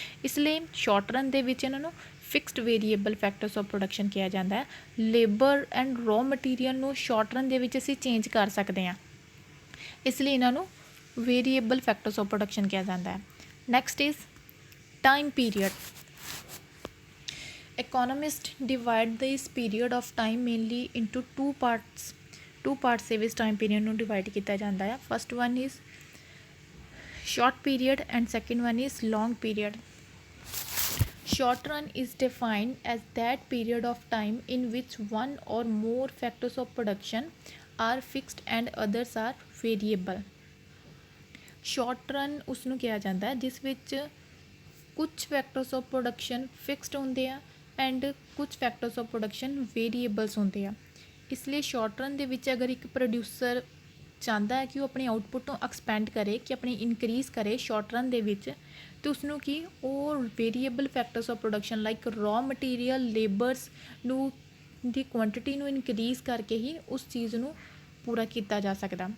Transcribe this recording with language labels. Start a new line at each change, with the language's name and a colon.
Punjabi: ਇਸ ਲਈ short run ਦੇ ਵਿੱਚ ਇਹਨਾਂ ਨੂੰ fixed variable factors of production ਕਿਹਾ ਜਾਂਦਾ ਹੈ। ਲੇਬਰ ਐਂਡ ਰॉ ਮਟੀਰੀਅਲ ਨੂੰ ਸ਼ਾਰਟ ਰਨ ਦੇ ਵਿੱਚ ਅਸੀਂ ਚੇਂਜ ਕਰ ਸਕਦੇ ਹਾਂ, ਇਸ ਲਈ ਇਹਨਾਂ ਨੂੰ ਵੇਰੀਏਬਲ ਫੈਕਟਰਸ ਆਫ ਪ੍ਰੋਡਕਸ਼ਨ ਕਿਹਾ ਜਾਂਦਾ ਹੈ।
English: Next is time period. Economists divide this period of time mainly into two parts
Punjabi: ਦੇ ਵਿੱਚ time period ਨੂੰ divide ਕੀਤਾ ਜਾਂਦਾ ਹੈ।
English: First one is short period and second one is long period. Short run is defined as that period of time in which one or more factors of production are fixed and others are variable.
Punjabi: Short run ਉਸ ਨੂੰ ਕਿਹਾ ਜਾਂਦਾ ਹੈ ਜਿਸ ਵਿੱਚ ਕੁਝ factors of production fixed ਹੁੰਦੇ ਆ ਐਂਡ ਕੁਝ ਫੈਕਟਰਸ ਆਫ ਪ੍ਰੋਡਕਸ਼ਨ ਵੇਰੀਏਬਲਸ ਹੁੰਦੇ ਆ। ਇਸ ਲਈ ਸ਼ਾਰਟ ਰਨ ਦੇ ਵਿੱਚ ਅਗਰ ਇੱਕ ਪ੍ਰੋਡਿਊਸਰ ਚਾਹੁੰਦਾ ਹੈ ਕਿ ਉਹ ਆਪਣੀ ਆਊਟਪੁੱਟ ਨੂੰ ਐਕਸਪੈਂਡ ਕਰੇ, ਕਿ ਆਪਣੀ ਇਨਕਰੀਜ਼ ਕਰੇ ਸ਼ਾਰਟ ਰਨ ਦੇ ਵਿੱਚ, ਅਤੇ ਉਸਨੂੰ ਕੀ ਉਹ variable factors of production like raw material, labours ਨੂੰ ਦੀ ਕੁਆਂਟਿਟੀ ਨੂੰ ਇਨਕਰੀਜ਼ ਕਰਕੇ ਹੀ ਉਸ ਚੀਜ਼ ਨੂੰ ਪੂਰਾ ਕੀਤਾ ਜਾ ਸਕਦਾ।